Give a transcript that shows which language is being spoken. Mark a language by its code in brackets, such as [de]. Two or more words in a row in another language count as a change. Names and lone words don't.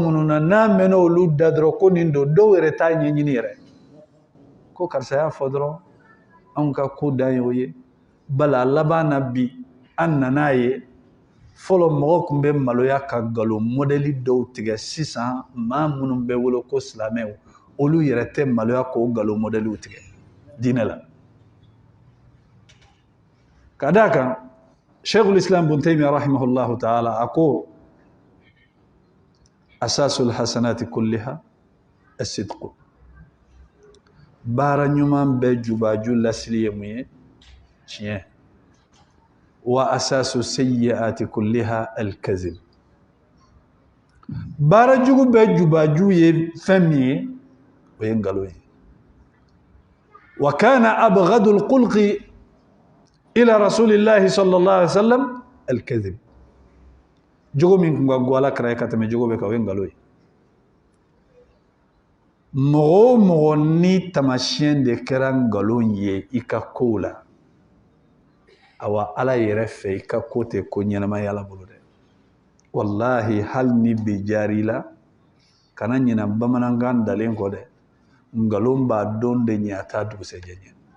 [bm] minnu na n'a mɛnna olu da dɔrɔn ko nin don dɔw yɛrɛ t'a ɲɛɲini yɛrɛ ko karisa y'a fɔ dɔrɔn anw ka ko dan ye o ye bala laban na bi an nan'a ye fɔlɔ mɔgɔ tun bɛ maloya ka nkalon mɔdɛli dɔw tigɛ sisan maa minnu bɛ wolo ko silamɛw olu yɛrɛ tɛ maloya k'o nkalon mɔdɛliw tigɛ diinɛ la ka d'a kan Sheikhul Islam Ibn Taymiyyah [ar] رحمه الله تعالى [bm] a ko [ar] أساس الحسنات كلها الصدق [bm] baara ɲuman bɛɛ jubaju lasili ye mun ye tiɲɛ [ar] وأساس السيئات كلها الكذب [bm] baara jugu bɛɛ jubaju ye fɛn min ye o ye nkalon ye [ar] وكان أبغض الخلق إلى رسول الله صلى الله عليه وسلم الكذب [bm] jogo min kun ka go ala kara ka tɛmɛ jogo bɛ kan o ye nkalon ye mɔgɔ o mɔgɔ ni tamasiyɛn de kɛra nkalon ye i ka kow la awa ala yɛrɛ fɛ i ka ko tɛ ko ɲɛnama ye ala bolo dɛ wallahi hali ni bi jaari la kana ɲina bamanankan dalen kɔ dɛ ngalon b'a don de ɲɛ a t'a dugusɛjɛ ɲɛ